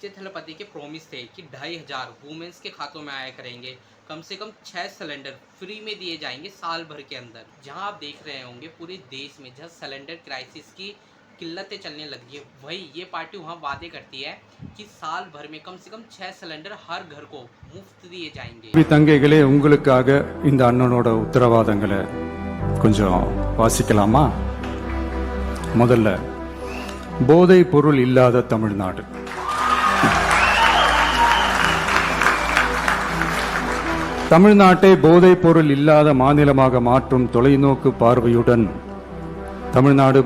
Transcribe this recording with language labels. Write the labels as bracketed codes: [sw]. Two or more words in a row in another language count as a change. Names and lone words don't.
[hi] विजय थलापति के प्रोमिस थे कि 2500 वुमेन्स के खातों में आया करेंगे, कम से कम 6 सिलेंडर फ्री में दिए जाएंगे साल भर के अंदर। जहां आप देख रहे होंगे पूरे देश में जहां [en] cylinder crisis [hi] की किल्लतें चलने लगी है, वही ये पार्टी वहाँ वादे करती है कि साल भर में कम से कम 6 सिलेंडर हर घर को मुफ्त दिए जाएंगे। [ta] தங்கைகளே, உங்களுக்காக இந்த அண்ணனோட உத்தரவாதங்களை கொஞ்சம் வாசிக்கலாமா? முதல்ல, போதை பொருள் இல்லாத தமிழ்நாடு. தமிழ்நாட்டை போதை பொருள் இல்லாத மாநிலமாக மாற்றும் தொலைநோக்கு பார்வையுடன் தமிழ்நாடு